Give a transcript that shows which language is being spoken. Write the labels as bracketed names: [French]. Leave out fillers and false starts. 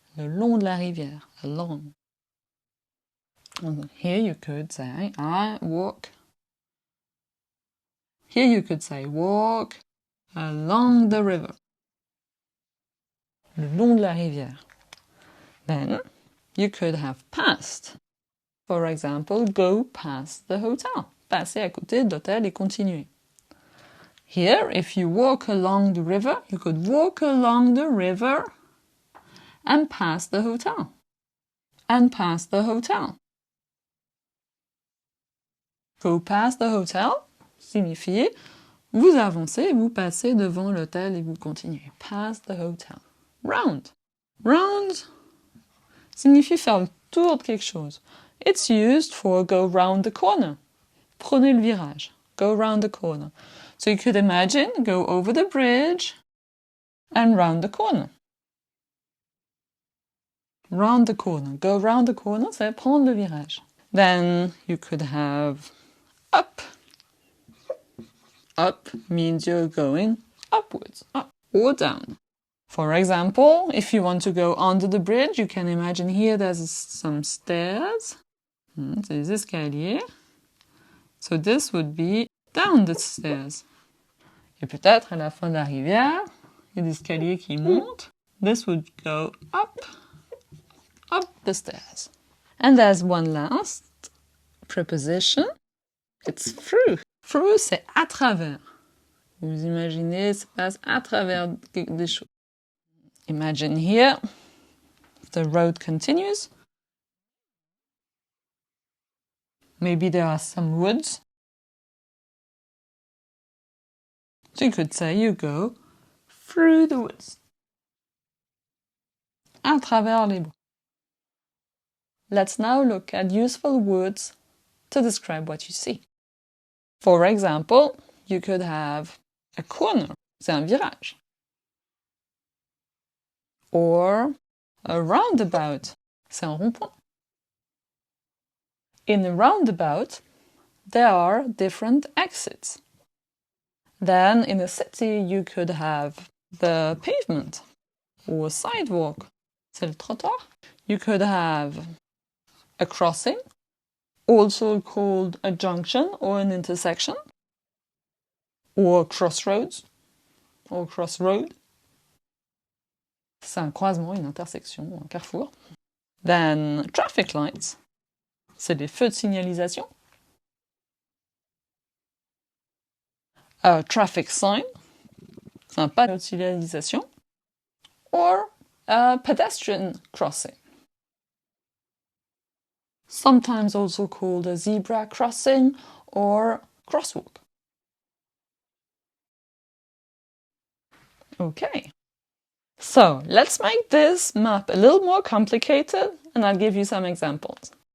[French] Le long de la rivière. [English] Along. And here you could say, I walk. Here you could say, walk along the river. [French] Le long de la rivière. [English] Then, you could have past. For example, go past the hotel. [French] Passer à côté de l'hôtel et continuer. [English] Here, if you walk along the river, you could walk along the river and pass the hotel. And pass the hotel. Go past the hotel [French] signifie vous avancez, vous passez devant l'hôtel et vous continuez. [English] Pass the hotel. [French] Round. Round signifie faire le tour de quelque chose. [English] It's used for go round the corner. [French] Prenez le virage. [English] Go round the corner. So you could imagine go over the bridge and round the corner. Round the corner. Go round the corner, [French] c'est prendre le virage. [English] Then you could have up. Up means you're going upwards, up or down. For example, if you want to go under the bridge, you can imagine here there's some stairs. [French] Des escaliers. [English] So this would be down the stairs. [French] Et peut-être à la fin de la rivière, il y a des escaliers qui montent. [English] This would go up the stairs. And there's one last preposition. It's through. Through, [French] c'est à travers. Vous imaginez, ça passe à travers des choses. [English] Imagine here, the road continues. Maybe there are some woods. So you could say you go through the woods. [French] À travers les bois. [English] Let's now look at useful words to describe what you see. For example, you could have a corner, [French] c'est un virage. [English] Or a roundabout, [French] c'est un rond-point. [English] In a roundabout, there are different exits. Then in a city, you could have the pavement or sidewalk, [French] c'est le trottoir. [English] You could have a crossing, also called a junction or an intersection, or crossroads, or crossroad. [French] C'est un croisement, une intersection, un carrefour. [English] Then traffic lights, [French] c'est des feux de signalisation. [English] A traffic sign, [French] c'est un panneau de signalisation. [English] Or a pedestrian crossing. Sometimes also called a zebra crossing or crosswalk. Okay. So, let's make this map a little more complicated and I'll give you some examples.